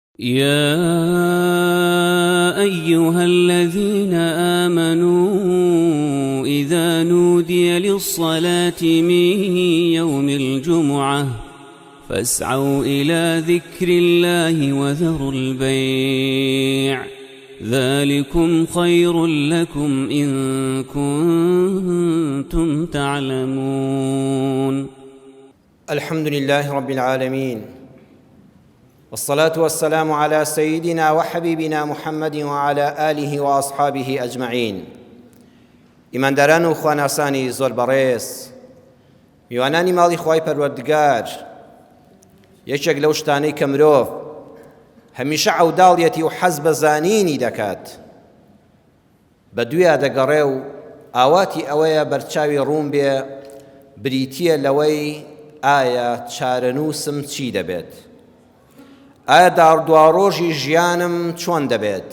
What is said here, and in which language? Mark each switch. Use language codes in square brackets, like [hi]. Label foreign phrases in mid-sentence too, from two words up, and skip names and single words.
[ar] يا أيها الذين آمنوا إذا نودي للصلاة من يوم الجمعة فاسعوا إلى ذكر الله وذروا البيع ذلكم خير لكم إن كنتم تعلمون. الحمد لله رب العالمين، والصلاة والسلام على سيدنا وحبيبنا محمد وعلى آله وأصحابه أجمعين. [ckb] ئیمانداران و خواناسانی زۆر بەڕێز، میوانانی ماڵی خوای پەروەردگار، یەکێک لەو شتانەی کە مرۆڤ هەمیشە عەوداڵیەتی و حەز بە زانینی دەکات بەدوێ دەگەڕێ و ئاواتی ئەوەیە بەرچاوی ڕوون بێ بریتیە لەوەی ئایا چارەنووسم چی دەبێت، ئایا داڕدواڕۆژی ژیانم چۆن دەبێت.